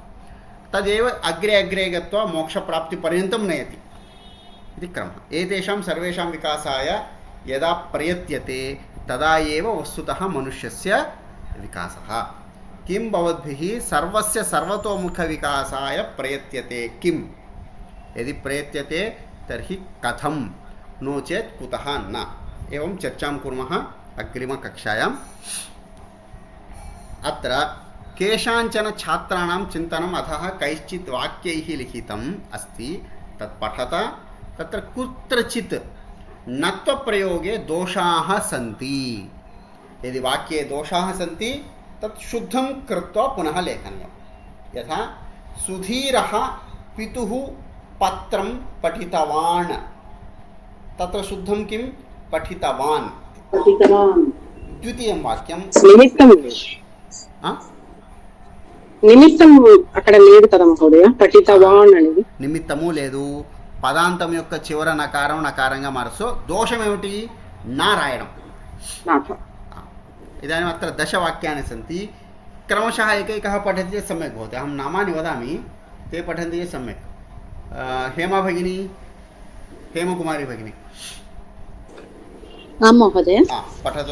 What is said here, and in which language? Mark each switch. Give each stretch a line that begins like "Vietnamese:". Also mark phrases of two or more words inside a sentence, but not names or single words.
Sanskrit: తదేవ అగ్రే అగ్రే గత్వా మోక్షప్రాప్తి పర్యంతం నయతి ఇది క్రమः. ఏతేషాం సర్వేషాం వికాసాయ యదా ప్రయత్యతే తదా ఏవ వస్తుతః మనుష్యస్య వికాసः. కిం భవద్భిః సర్వస్య సర్వతోముఖ వికాసాయ ప్రయత్యతే కిం? యది ప్రయత్యతే తర్హి కథం, नो चेत् कुतः न. एवं चर्चां कुर्मः अग्रिमकक्षायाम्. अत्र केषाञ्चन छात्राणां चिन्तनम् अधः कैश्चित् वाक्यैः लिखितम् अस्ति, तत् पठत. तत्र कुत्रचित् नत्वप्रयोगे दोषाः सन्ति. यदि वाक्ये दोषाः सन्ति तत् शुद्धं कृत्वा पुनः लेखनीयं. यथा सुधीरः पितुः पत्रं पठितवान्, तत्र शुद्धं किं? पठितवान्. द्वितीयं वाक्यं
Telugu: నిమిత్తం అక్కడ లేదు కదా మహోదయ, పఠితవాన్ అనేది నిమిత్తము లేదు, పదాంతం యొక్క చివర నకారం నకారంగా మారుస్తూ దోషం ఏమిటి? నా రాయడం.
Sanskrit: इदानीम् अत्र दशवाक्यानि सन्ति. क्रमशः एकैकः पठति चेत् सम्यक् भवति. अहं नामानि वदामि, ते पठन्ति चेत् सम्यक्. हेमा भगिनी, हेमकुमारी भगिनी महोदय पठतु.